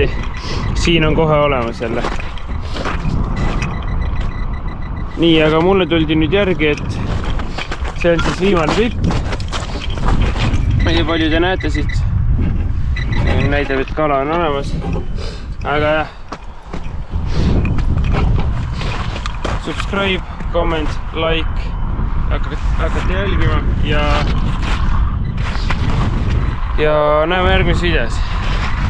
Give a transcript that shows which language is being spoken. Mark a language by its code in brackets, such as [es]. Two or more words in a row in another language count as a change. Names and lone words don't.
[et] Siin on kohe olemas jälle. Nii, aga mulle tuldi nüüd järgi, et see on siis viimane pipp. Nii palju te näete siit. Näitab, et kala on olemas. Aga jah. [en] Subscribe, comment, like. [et] Hakkate jälgima. Ja näeme järgmises videos.